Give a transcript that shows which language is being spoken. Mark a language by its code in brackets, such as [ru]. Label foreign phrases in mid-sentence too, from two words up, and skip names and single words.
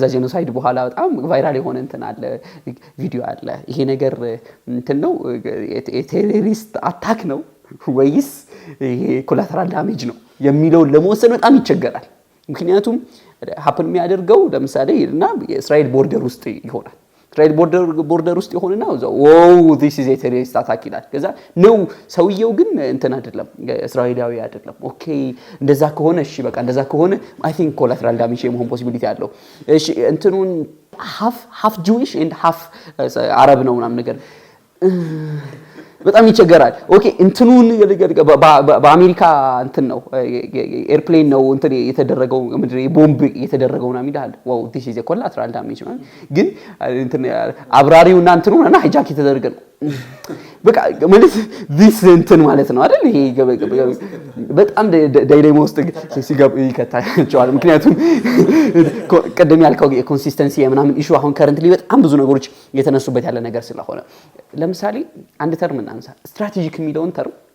[am] ጄኖሳይድ በኋላ በጣም ቫይራል የሆነ እንትን አለ ቪዲዮ አለ። ይሄ ነገር እንትን ነው [en] terrorist attack [am] ነው ወይስ ይሄ ኮላተራል ዳሜጅ ነው የሚለውን ለመወሰን በጣም ይቸገራል። ምክንያቱም ሀፕን የሚያደርገው ለምሳሌ እና የእስራኤል ቦርደር ውስጥ ይሆናል። እስራኤል ቦርደር ውስጥ ይሆንና [en] this is a terrorist attack [am] ይላል። ከዛ ነው ሰውየው ግን እንትን አይደለም እስራኤላዊ አይደለም። ኦኬ እንደዛ ከሆነ እሺ በቃ እንደዛ ከሆነ [en] I think collateral damage [am] የመሆን ፖሲቢሊቲ አለው። እሺ እንትኑን [en] half Jewish and half [am] አረብ ነው ምናምን ነገር በጣም ይቸገራል። ኦኬ እንትኑን በአሜሪካ እንትን ነው ኤርፕሌን ነው እንትን የተደረገው ምንድነው ቦምብ የተደረገው ነው የሚላል ዋው [en] this is a collateral damage [am] ነው። ግን እንትን አብራሪውና እንትኑና ሃይጃክ የተደረገ ነው በቃ ማለት this እንትን ማለት ነው አይደል? ይሄ በጣም ዳይናሞ ውስጥ ሲገባ ይከታቸዋል። ምክንያቱም ቀደም ያልከው የኮንሲስተንሲ የምናምን ኢሹ አሁን ከረንትሊ በጣም ብዙ ነገሮች የተነሱበት ያለ ነገር ስለሆነ ለምሳሌ አንድ ተርም እናንሳ ስትራቴጂክ የሚለውን ተርም